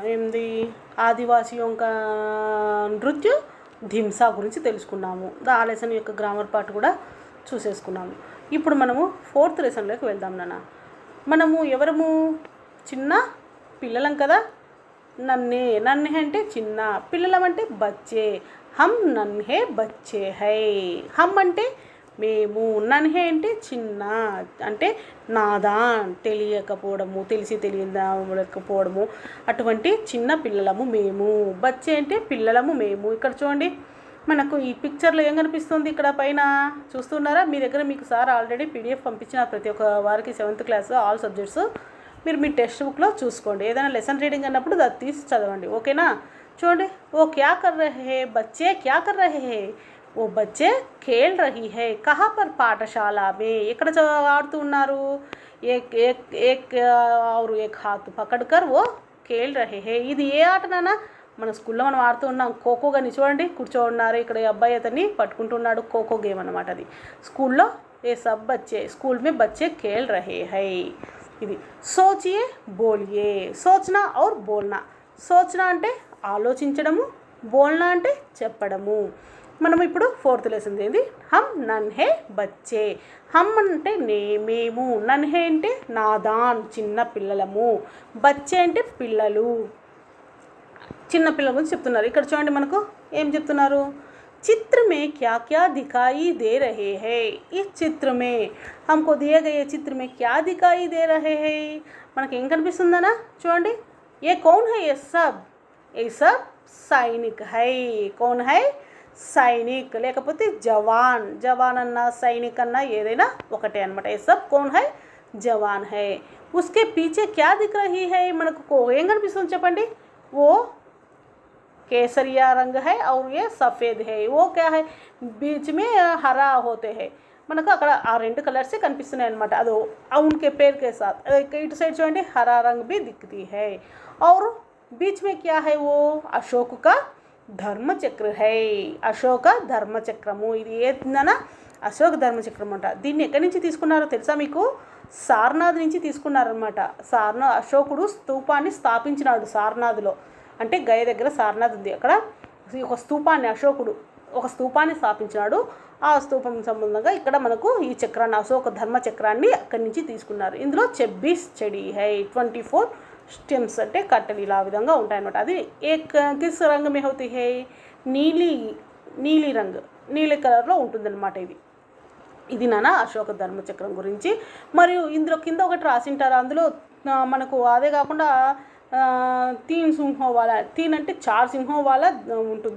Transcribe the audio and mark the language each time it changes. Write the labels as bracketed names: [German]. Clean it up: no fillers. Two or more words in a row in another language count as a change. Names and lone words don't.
[Telugu] ఏంది [Hindi] आदिवासियों का [Telugu] నృత్య ధింసా గురించి తెలుసుకున్నాము. ఆ లెసన్ యొక్క గ్రామర్ పార్ట్ కూడా చూసేసుకున్నాము. ఇప్పుడు మనము 4th లెసన్లోకి వెళ్దాం నాన్న. మనము ఎవరము? చిన్న పిల్లలం కదా. [Hindi] नन्हे नन्हे [Telugu] అంటే చిన్న, పిల్లలం అంటే బచ్చే. [Hindi] हम नन्हे बच्चे है. [Telugu] హమ్ అంటే మేము, నన్హే అంటే చిన్న, అంటే నాదాన్ తెలియకపోవడము, తెలిసి తెలియకపోవడము, అటువంటి చిన్న పిల్లలము మేము. బచ్చే అంటే పిల్లలము మేము. ఇక్కడ చూడండి, మనకు ఈ పిక్చర్లో ఏం కనిపిస్తుంది? ఇక్కడ పైన చూస్తున్నారా? మీ దగ్గర మీకు సార్ ఆల్రెడీ పీడిఎఫ్ పంపించిన ప్రతి ఒక్క వారికి [English] 7th class all subjects [Telugu] మీరు మీ టెక్స్ట్ బుక్లో చూసుకోండి. ఏదైనా [English] lesson reading [Telugu] అన్నప్పుడు అది తీసి చదవండి, ఓకేనా? [Hindi] చూడండి, ओ क्या कर रहे हैं बच्चे, क्या कर रहे हैं? ओ बच्चे खेल रही है. कहाँ पर पाठशाला में. [Telugu] ఎక్కడ ఆడుతూ ఉన్నారు? [Hindi] एक एक एक और एक हाथ पकड़कर वो खेल रहे हैं. [Telugu] ఇది ఏ ఆట నాన్న? మన స్కూల్లో మనం ఆడుతూ ఉన్నాం ఖోఖో. కానీ చూడండి, కూర్చోన్నారు ఇక్కడ అబ్బాయి, అతన్ని పట్టుకుంటున్నాడు. ఖోఖో గేమ్ అనమాట అది. [Hindi] స్కూల్లో ये सब बच्चे, स्कूल में बच्चे खेल रहे है. ఇది सोचिए बोलिए. सोचना और बोलना. [Telugu] సోచనా అంటే ఆలోచించడము, బోల్నా అంటే చెప్పడము. మనం ఇప్పుడు 4th లెసన్ ఏంది? [Hindi] हम नन्हे बच्चे. [Telugu] హమ్ అంటే మేము, నన్హే అంటే నాదాన్ చిన్న పిల్లలము, బచ్చే అంటే పిల్లలు, చిన్న పిల్లల గురించి చెప్తున్నారు. ఇక్కడ చూడండి, మనకు ఏం చెప్తున్నారు? [Hindi] चित्र में क्या क्या दिखाई दे रहे हैं. इस चित्र में हमको दिए गए चित्र में क्या दिखाई दे रहे हैं. [Telugu] మనకి ఏం కనిపిస్తుందనా? చూడండి, [Hindi] ये कौन है? ये सब सैनिक है. कौन है? సైనిక్, [Telugu] లేకపోతే జవాన్. జవాన్ అన్నా సైనిక్ అన్నా ఏదైనా ఒకటే అనమాట. [Hindi] ये सब कौन है? జవాన్ है. उसके पीछे क्या दिख रही है. [Telugu] మనకు ఏం కనిపిస్తుంది చెప్పండి? [Hindi] वो केसरिया रंग है और ये सफ़ेद है. वो क्या है? बीच में हरा होते हैं. [Telugu] మనకు అక్కడ ఆ 2 కలర్స్ కనిపిస్తున్నాయి అనమాట. [Hindi] అదో उनके पेड़ के साथ. [English] it side [Hindi] చూడండి, हरा रंग भी दिखती है. और बीच में क्या है? वो अशोक का धर्म चक्र है. [Telugu] అశోక ధర్మచక్రము. ఇది ఏందన్నా? అశోక ధర్మచక్రం అంట. దీన్ని ఎక్కడి నుంచి తీసుకున్నారో తెలుసా మీకు? సారనాథ్ నుంచి తీసుకున్నారనమాట. అశోకుడు స్తూపాన్ని స్థాపించినాడు సారనాథ్లో. అంటే గయ దగ్గర సారనాథ్ ఉంది. అక్కడ ఒక స్తూపాన్ని, అశోకుడు ఒక స్తూపాన్ని స్థాపించినాడు. ఆ స్తూపం సంబంధంగా ఇక్కడ మనకు ఈ చక్రాన్ని, అశోక ధర్మ చక్రాన్ని అక్కడి నుంచి తీసుకున్నారు. ఇందులో 26 [Hindi] छड़ी है, [Telugu] 24 స్టెమ్స్ అంటే కట్టెలు ఇలా విధంగా ఉంటాయన్నమాట. [Hindi] అది एक किस रंग में होती है? [Telugu] నీలి రంగు, నీలి కలర్లో ఉంటుందన్నమాట. ఇది నాన్న అశోక ధర్మచక్రం గురించి. మరియు ఇందులో కింద ఒకటి రాసింటారు. అందులో మనకు అదే కాకుండా 3 సింహం వాలా, 3 అంటే 4 సింహం వాలా ఉంటుంది.